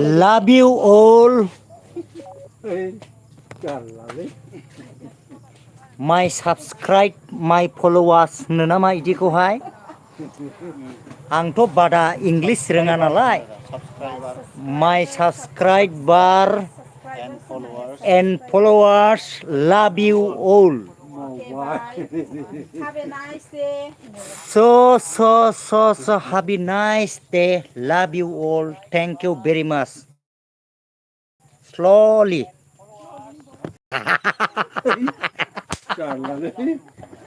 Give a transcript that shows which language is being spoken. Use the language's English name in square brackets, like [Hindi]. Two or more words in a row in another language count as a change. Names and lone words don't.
[English] love you all my subscribe my followers [Bodo] होनो नामा इदिखौहाय आंथ' बादा इंलिस रोङा नालाय [English] my subscriber and followers love you all so have a nice day love you all thank you very much slowly